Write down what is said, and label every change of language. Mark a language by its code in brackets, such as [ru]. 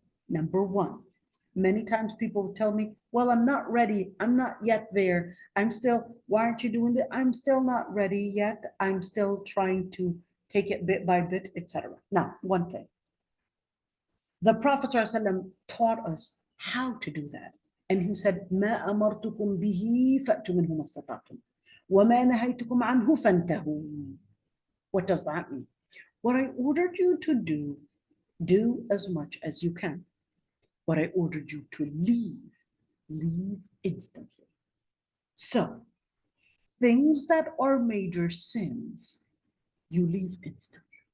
[en] Number one, many times people will tell me, well, I'm not ready. I'm not yet there. Why aren't you doing it? I'm still not ready yet. I'm still trying to take it bit by bit, etc. Now, one thing. The Prophet ﷺ taught us how to do that. And he said, [ar] ما أمرتكم به فأتوا منه ما استطعتم وما نهيتكم عنه فانتهوا. [en] What does that mean? What I ordered you to do as much as you can. What I ordered you to leave instantly. So, things that are major sins, you leave instantly.